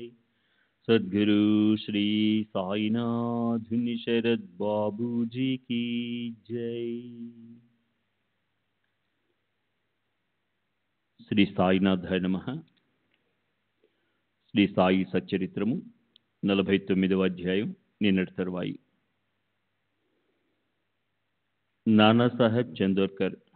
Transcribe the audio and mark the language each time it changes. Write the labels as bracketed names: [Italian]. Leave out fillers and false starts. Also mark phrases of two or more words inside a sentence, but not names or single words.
[Hindi] सद्गुरु श्री साईनाथ शरद बाबू जी की जय। [Telugu] శ్రీ సాయినాథాయ నమః. శ్రీ సాయి సచ్చరిత్రము 49వ అధ్యాయం, నిన్నటి తరువాయి. నానాసాహెబ్ చందోర్కర్.